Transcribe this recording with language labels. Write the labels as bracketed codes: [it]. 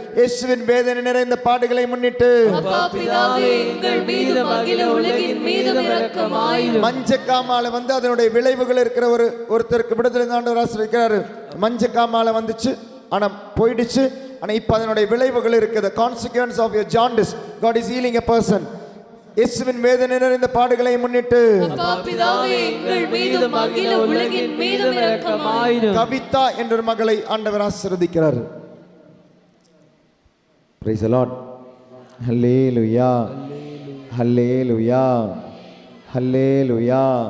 [ta] இயேசுவின் வேதனை நிறைந்த பாடுகளை முன்னிட்டு அப்பா பிதாவே, எங்கள் மீதும் அகில உலகின் மீதும் இரக்கமாயிரும். மஞ்சக்காமால வந்து அதனுடைய விளைவுகள் இருக்கிற ஒருத்தருக்கு விடுதலை ஆண்டவர் ஆசீர்வதிக்கிறார். மஞ்சக்காமால வந்துச்சு, ஆனா போயிடுச்சு. ஆனா இப்ப அதனுடைய விளைவுகள் இருக்குது. [en] consequence of your jaundice, God is healing a person. [ta] இயேசுவின் வேதனை நிறைந்த பாடுகளை முன்னிட்டு அப்பா பிதாவே, எங்கள் மீதும் அகில உலகின் மீதும் இரக்கமாயிரும். கவிதா என்ற ஒரு மகளை ஆண்டவர் ஆசீர்வதிக்கிறார். [en] Praise the Lord. Hallelujah. Hallelujah. Hallelujah.